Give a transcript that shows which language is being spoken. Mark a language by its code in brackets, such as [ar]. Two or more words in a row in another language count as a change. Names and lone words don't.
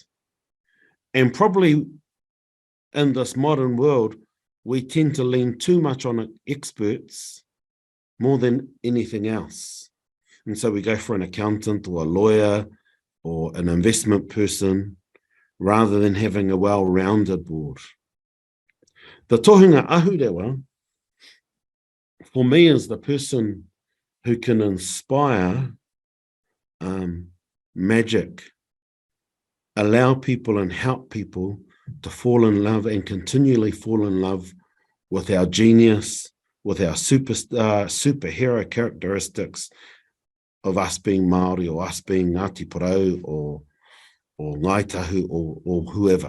[en] And probably in this modern world, we tend to lean too much on experts more than anything else. And so we go for an accountant or a lawyer or an investment person rather than having a well-rounded board. [mi] The tohunga ahurewa, [en] for me, is the person who can inspire magic, allow people and help people to fall in love and continually fall in love with our genius, with our superhero characteristics of us being Māori or us being Ngāti Porou or Ngāi Tahu or whoever.